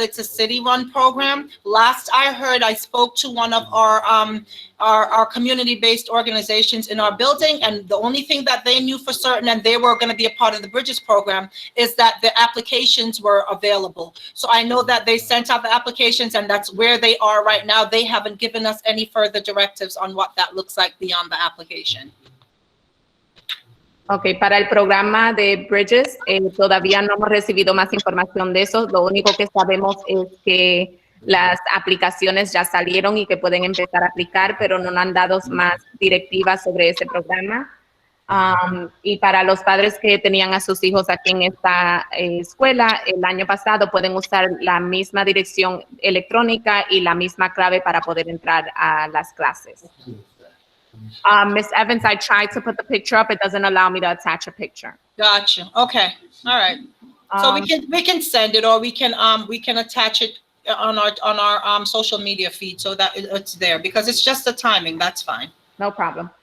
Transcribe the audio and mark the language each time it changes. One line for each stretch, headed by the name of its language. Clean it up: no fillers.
English: It's a city-run program. Last I heard, I spoke to one of our community-based organizations in our building, and the only thing that they knew for certain, and they were going to be a part of the Bridges program, is that the applications were available. So I know that they sent out the applications, and that's where they are right now. They haven't given us any further directives on what that looks like beyond the application.
Spanish: Ok, para el programa de Bridges, todavía no hemos recibido más información de eso. Lo único que sabemos es que las aplicaciones ya salieron y que pueden empezar a aplicar, pero no nos han dado más directivas sobre ese programa. Y para los padres que tenían a sus hijos aquí en esta escuela, el año pasado pueden usar la misma dirección electrónica y la misma clave para poder entrar a las clases.
English: Ms. Evans, I tried to put the picture up. It doesn't allow me to attach a picture. Gotcha. Okay. All right. So we can send it, or we can attach it on our social media feed so that it's there, because it's just the timing. That's fine. No problem.